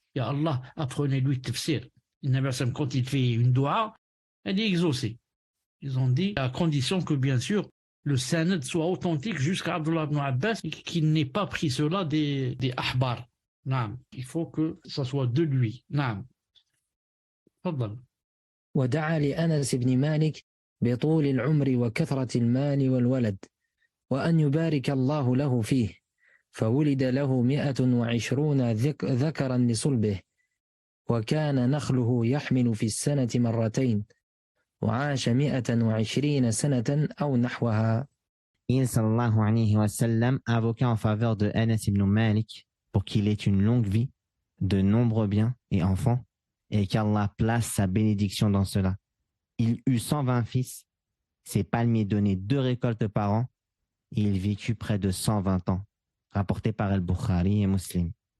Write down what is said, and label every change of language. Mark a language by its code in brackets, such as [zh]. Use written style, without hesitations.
[fr] Ya Allah, apprenez-lui le tafsir. Quand il fait une doua, elle est exaucée. Ils ont dit à condition que, bien sûr, le sanad soit authentique jusqu'à Abdullah ibn Abbas et qu'il n'ait pas pris cela des ahbar. Naam. Il faut que ça soit de lui. [ar] Naam. Fadal. ودعا لأنس بن مالك بطول العمر وكثرة المال والولد وأن يبارك الله له فيه فولد له 120 ذكرا لصلبه وكان نخله يحمل في السنة مرتين وعاش 120 سنة أو نحوها. [fr] Il sallallahu alayhi wa sallam invoqua en faveur de Anas ibn Malik pour qu'il ait une longue vie, de nombreux biens et enfants, et qu'Allah place sa bénédiction dans cela. Il eut 120 fils, ses palmiers donnaient 2 récoltes par an, et il vécut près de 120 ans, rapporté par Al-Bukhari et Muslim.